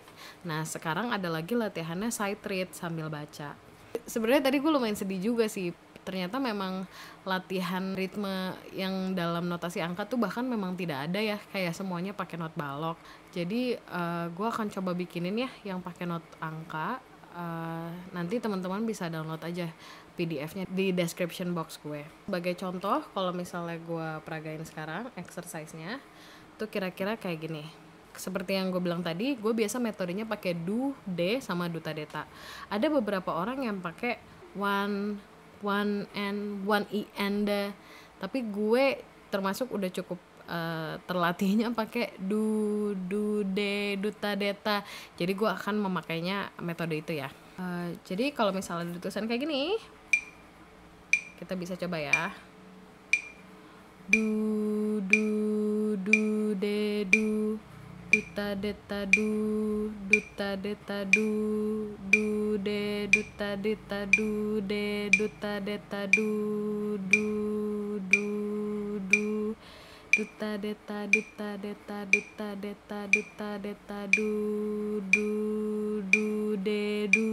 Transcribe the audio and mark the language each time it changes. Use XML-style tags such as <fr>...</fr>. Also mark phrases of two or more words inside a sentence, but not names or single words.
<id>Nah, sekarang ada lagi latihannya</id> <en>sight read</en> <id>sambil baca. Sebenarnya tadi gue lumayan sedih juga sih. Ternyata memang latihan ritme yang dalam notasi angka tuh bahkan memang tidak ada ya, kayak semuanya pakai not balok. Jadi gue akan coba bikinin ya yang pakai not angka. Nanti teman-teman bisa download aja PDF-nya di</id> <en>description box</en> <id>gue. Sebagai contoh, kalau misalnya gue peragain sekarang exercise-nya tuh kira-kira kayak gini. Seperti yang gue bilang tadi, gue biasa metodenya pakai do, de, sama duta deta. Ada beberapa orang yang pakai</id> <en>one and one e and the,</en> <id>tapi gue termasuk udah cukup terlatihnya pakai do, de, duta deta. Jadi gue akan memakainya metode itu ya. Jadi kalau misalnya ditulisan kayak gini, Kita bisa coba ya. Du de du, duta deta du, duta deta du de, duta deta du de, duta deta du duta deta du de du.</id>